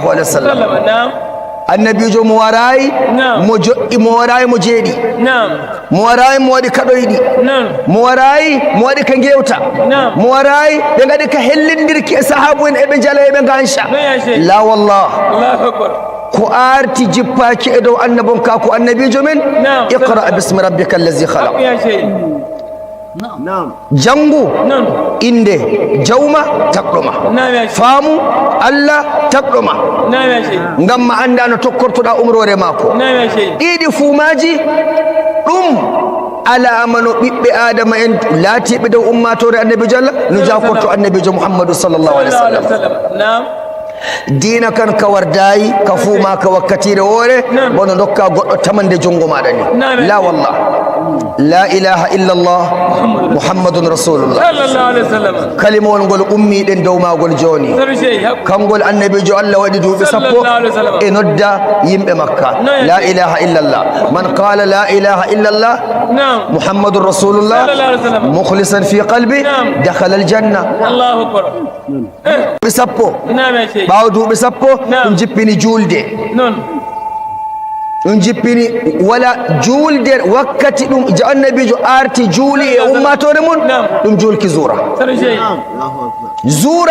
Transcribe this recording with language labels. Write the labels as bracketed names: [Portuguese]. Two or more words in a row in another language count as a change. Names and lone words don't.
[Arabic] عليه وسلم [Fula] annabijo mo waray mo joɗɗi mo waray mo jeeɗi mo waray mo waɗi kaɗoyɗi mo waray mo waɗi ka gewta mo waray ɓe gaɗi ka hellindirki e sahabu en eɓe jala eɓe ganca la wallah ko arti jippaki e dow annabon ka ko annabijo men [Arabic] اقرأ باسم ربك الذي خلق [Fula] jangu inde jawma takɗoma faamu Allah takɗoma ngam ma anda no tokkortoɗa umrore mako ɗiɗi fuumaji ɗum alama no ɓiɓɓe adama en laatiɓe dow ummatore annabijo Allah no jakorto annabijo Muhammadu [Arabic] صلى الله عليه وسلم [Fula] dina kan ka wardayi ka fuuma ka wakkatire woore bono dokka goɗɗo tamande jungo maɗa ni la wallah [Arabic] لا إله إلا الله محمد رسول الله [Fula] kalimol ngol ummiɗen dow magol joni kangol annabijo Allah waɗi duuɓi sappo e nodda yimɓe makka [Arabic] لا إله إلا الله من قال لا إله إلا الله محمد رسول الله مخلصا في قلبه دخل الجنة الله أكبر [Fula] sappo ɓaawo duuɓi sappo ɗum jippini juulde ɗum jippini wala juulde wakkati ɗum annabijo arti juuli e ummatore mum ɗum julki zura zura